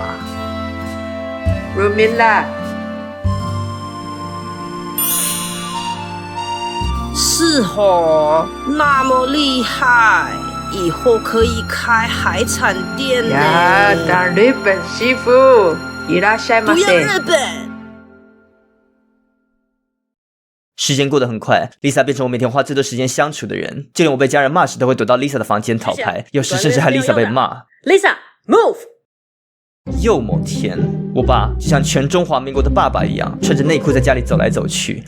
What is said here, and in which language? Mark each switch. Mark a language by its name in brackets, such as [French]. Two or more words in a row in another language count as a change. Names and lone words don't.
[Chinese] 露面啦，是哦，那么厉害，以后可以开海产店呢。呀，当日本媳妇， [Japanese] いらっしゃいま [Chinese] 不要 [Japanese] せ。 [Chinese] 日本。时间过得很快 ，Lisa 变成我每天花最多时间相处的人，就连我被家人骂时都会躲到 Lisa 的房间讨拍，有时甚至还 Lisa 被骂。 [English] Lisa move。 [Chinese] 又某天，我爸就像全中华民国的爸爸一样，穿着内裤在家里走来走去。